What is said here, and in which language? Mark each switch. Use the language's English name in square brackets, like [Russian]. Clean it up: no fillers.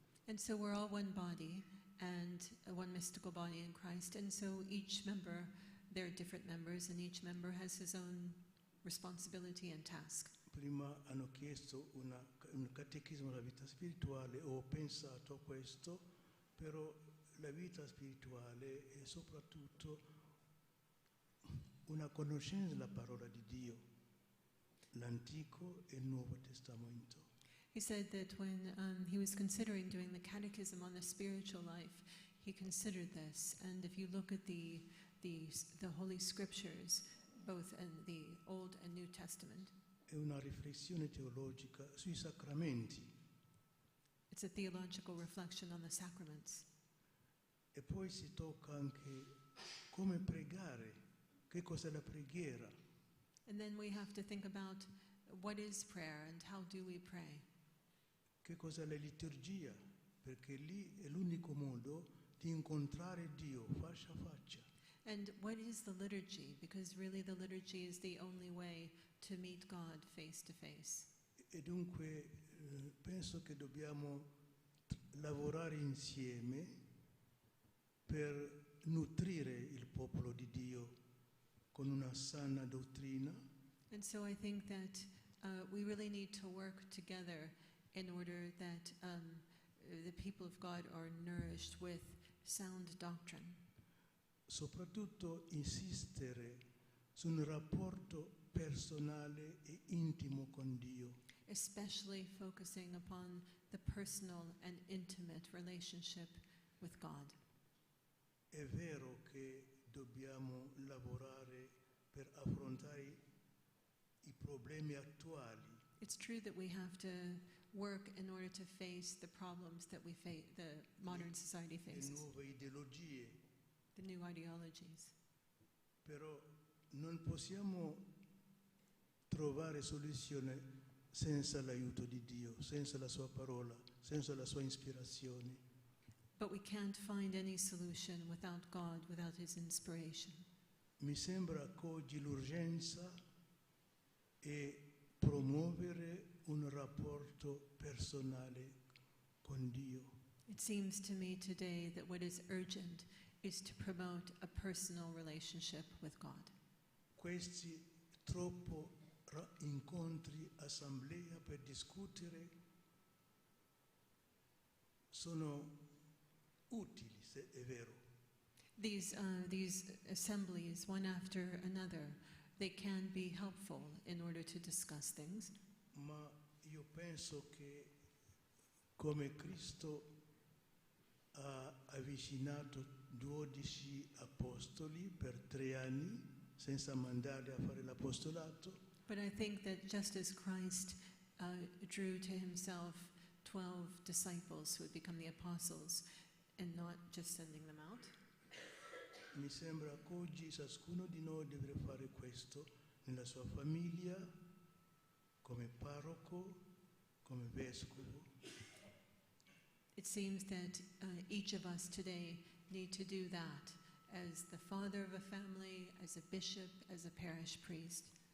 [English] And so we're all one body and one mystical body in Christ. And so each member, there are different members, and each member has his own responsibility and task. [Italian] Prima hanno chiesto un catechismo della vita spirituale, ho pensato a questo, però la vita spirituale è soprattutto una conoscenza della parola di Dio. l'Antico e il Nuovo Testamento. [English] He said that when he was considering doing the catechism on the spiritual life, he considered this. And if you look at the Holy Scriptures, both in the Old and New Testament, [Italian] È una riflessione teologica sui sacramenti. [English] it's a theological reflection on the sacraments. [Italian] E poi si tocca anche come pregare, che cos'è la preghiera. [English] And then we have to think about what is prayer and how do we pray. [Italian] Che cos'è la liturgia? Perché lì è l'unico modo di incontrare Dio faccia a faccia. [English] And what is the liturgy? Because really the liturgy is the only way to meet God face to face. [Italian] E dunque penso che dobbiamo lavorare insieme per nutrire il popolo di Dio con una sana dottrina. [English] And so I think that we really need to work together in order that the people of God are nourished with sound doctrine. [Italian] Soprattutto insistere su un rapporto personale e intimo con Dio. [English] Especially focusing upon the personal and intimate relationship with God. [Italian] È vero che dobbiamo lavorare per affrontare i problemi attuali, [English] It's true that we have to work in order to face the problems that the modern society [Italian] le [English] faces, [Italian] nuove ideologie, [English] the new ideologies. [Italian] però non possiamo trovare soluzione senza l'aiuto di Dio, senza la sua parola, senza la sua ispirazione. [English] But we can't find any solution without God, without His inspiration. [Italian] Mi sembra che oggi l'urgenza è promuovere un rapporto personale con Dio. [English] It seems to me today that what is urgent is to promote a personal relationship with God. [Italian] Questi troppo incontri, assemblea per discutere sono utili, se è vero. [English] These assemblies, one after another, they can be helpful in order to discuss things. [Italian] Ma io penso che come Cristo ha avvicinato 12 apostoli per 3 anni senza mandarli a fare l'apostolato, [English] But I think that just as Christ drew to himself 12 disciples who would become the apostles and not just sending them out, [Italian] mi sembra che oggi ciascuno di noi deve fare questo nella sua famiglia, come parroco, come vescovo. [English] it seems that each of us today need to do that as the father of a family, as a bishop, as a parish priest.